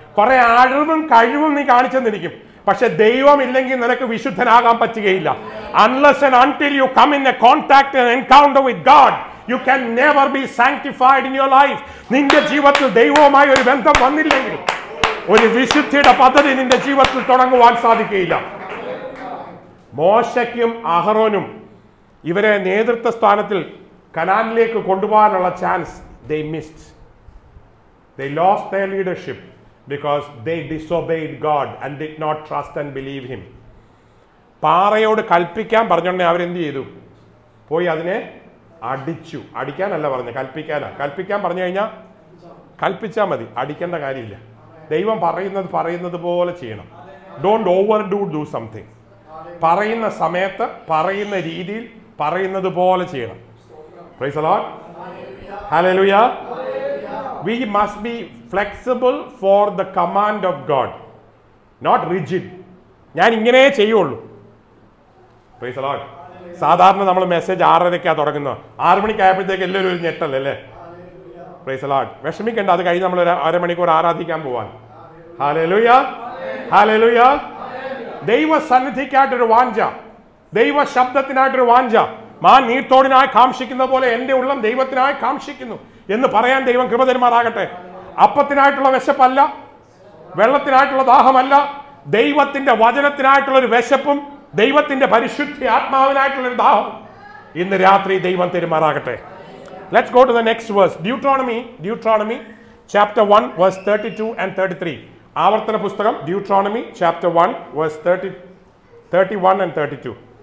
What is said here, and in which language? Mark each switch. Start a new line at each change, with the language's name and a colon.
Malayalam: കുറെ അറിവും കഴിവും നീ കാണിച്ചെന്നിരിക്കും. പക്ഷെ ദൈവം ഇല്ലെങ്കിൽ നിനക്ക് വിശുദ്ധനാകാൻ പറ്റുകയില്ല.
English: Unless and until you come in a contact and encounter with God, you can never be sanctified in your life.
Malayalam: നിന്റെ ജീവിതത്തിൽ ദൈവവുമായി ഒരു ബന്ധം വന്നില്ലെങ്കിൽ ഒരു വിശുദ്ധിയുടെ പദ്ധതി നിന്റെ ജീവിതത്തിൽ തുടങ്ങുവാൻ സാധിക്കുകയില്ല. മോശയ്ക്കും അഹറോനും ഇവരെ നേതൃത്വ സ്ഥാനത്തിൽ കനാനിലേക്ക് കൊണ്ടുപോകാനുള്ള chance
English: they missed. They lost their leadership because they disobeyed God and did not trust and believe him.
Malayalam: പാറയോട് കൽപ്പിക്കാൻ പറഞ്ഞോണ്ടേ അവരെന്ത് ചെയ്തു? പോയി അതിനെ അടിച്ചു. അടിക്കാനല്ല പറഞ്ഞു, കൽപ്പിക്കാനാ. കൽപ്പിക്കാൻ പറഞ്ഞു കഴിഞ്ഞാൽ കൽപ്പിച്ചാൽ മതി, അടിക്കേണ്ട കാര്യമില്ല. ദൈവം പറയുന്നത് പോലെ ചെയ്യണം.
English: Don't over do something.
Malayalam: പറയുന്ന സമയത്ത് പറയുന്ന രീതിയിൽ പറയുന്നത് പോലെ ചെയ്യണം.
English: Praise the Lord. Hallelujah. We must be flexible for the command of God, not rigid.
Malayalam: ഞാൻ ഇങ്ങനെ ചെയ്യുള്ളൂ.
English: Praise the Lord.
Malayalam: സാധാരണ നമ്മൾ മെസ്സേജ് 6:30 തുടങ്ങുന്നത്. 6 മണിക്കായപ്പോഴത്തേക്ക് എല്ലാവരും ഒരു ഞെട്ടല്ലേ?
English: Praise the Lord.
Malayalam: വിഷമിക്കേണ്ട, അത് കഴിഞ്ഞ് നമ്മൾ ഒരു അരമണിക്കൂർ ആരാധിക്കാൻ പോവാൻ. Hallelujah, hallelujah. ദൈവ സന്നിധിക്കായിട്ടൊരു വാഞ്ച, ദൈവ ശബ്ദത്തിനായിട്ടൊരു വാഞ്ച. മാൻ നീർത്തോടിനായി കാംക്ഷിക്കുന്ന പോലെ എൻ്റെ ഉള്ളം ദൈവത്തിനായി കാംക്ഷിക്കുന്നു എന്ന് പറയാൻ ദൈവം കൃപ തരുമാറാകട്ടെ. അപ്പത്തിനായിട്ടുള്ള വിശപ്പല്ല, വെള്ളത്തിനായിട്ടുള്ള ദാഹമല്ല, ദൈവത്തിന്റെ വചനത്തിനായിട്ടുള്ള ഒരു വിശപ്പും ദൈവത്തിന്റെ പരിശുദ്ധ ആത്മാവിനായിട്ടുള്ള ഒരു ദാഹം ഇന്ന് രാത്രി ദൈവം തരുമാറാകട്ടെ.
English: Let's go to the next verse. Deuteronomy chapter 1 verse 32 and 33.
Malayalam: ആവർത്തന പുസ്തകം
English: Deuteronomy chapter 1 verse 31 and 32.